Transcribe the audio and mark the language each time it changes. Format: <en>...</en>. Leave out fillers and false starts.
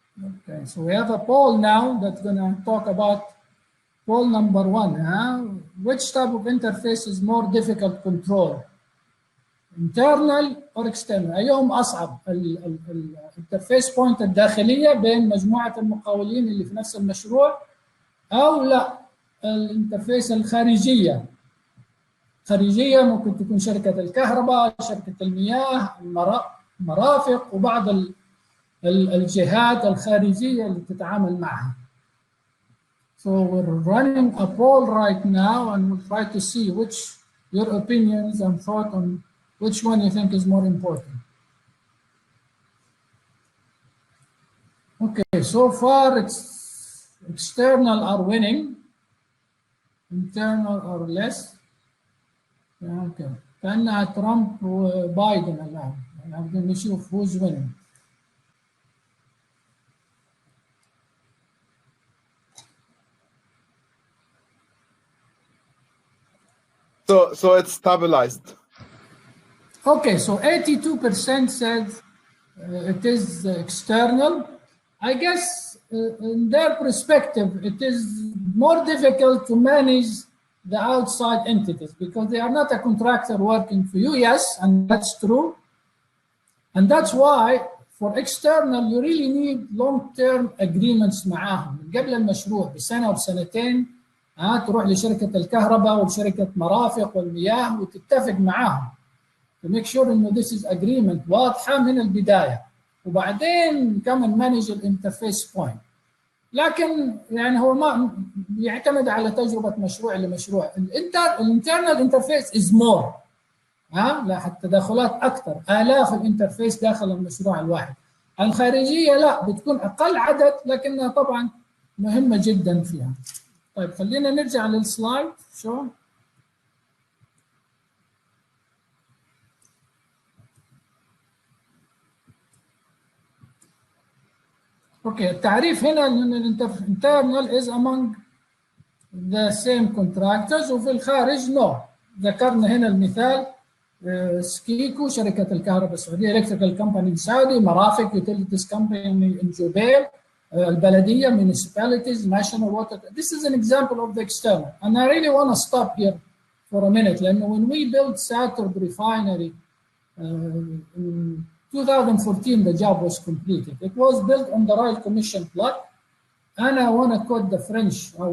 <en>Okay, so we have a poll now that's going to talk about poll number 1. Which type of interface is more difficult to control? internal or external؟</en> <ar>أيهم أصعب؟ الانترفيس بوينت الداخلية بين مجموعة المقاولين اللي في نفس المشروع أو لا الانترفيس الخارجية؟ خارجية ممكن تكون شركة الكهرباء، شركة المياه، المرافق وبعض الجهات الخارجية اللي تتعامل معها.</ar> <en>So we're running a poll right now and we'll try to see which your opinions and thought on which one you think is more important. Okay, so far it's external are winning, internal are less.</en> <ar>Okay, كأنها ترامب وبايدن الآن. بدنا نشوف</ar> <en>who's winning. So it's stabilized. Okay, so 82% said it is external. I guess in their perspective, it is more difficult to manage the outside entities because they are not a contractor working for you. Yes, and that's true. And that's why for external, you really need long-term agreements</en> <ar>معاهم من قبل المشروع بسنة وبسنتين. تروح لشركة الكهرباء وشركة مرافق والمياه وتتفق معاهم.</ar> <en>To make sure</en> <ar>إنه</ar> <en>this is agreement</en> <ar>واضحة من البداية. وبعدين كمان manage الانترفيس بوينت. لكن يعني هو ما يعتمد على تجربة مشروع لمشروع. الانترنال انترفيس</ar> <en>is more.</en> <ar>لا تداخلات أكثر، آلاف الانترفيس داخل المشروع الواحد. الخارجية لا بتكون أقل عدد لكنها طبعا مهمة جدا فيها. طيب خلينا نرجع للسلايد شو. اوكي التعريف هنا ان الانترنال</ar> <en>is among the same contractors</en> <ar>وفي الخارج نو. ذكرنا هنا المثال سكيكو شركة الكهرباء السعودية، الكتريكال كومباني سعودي، مرافق يوتيليتيز كومباني in جوبيل، البلدية municipalities, national water.</ar> <en>This is an example of the external. And I really want to stop here for a minute.</en> <ar>لأنه</ar> <en>when we built Saturn refinery in 2014, the job was completed. It was built on the Royal Commission plot. And I want to quote the French.</en>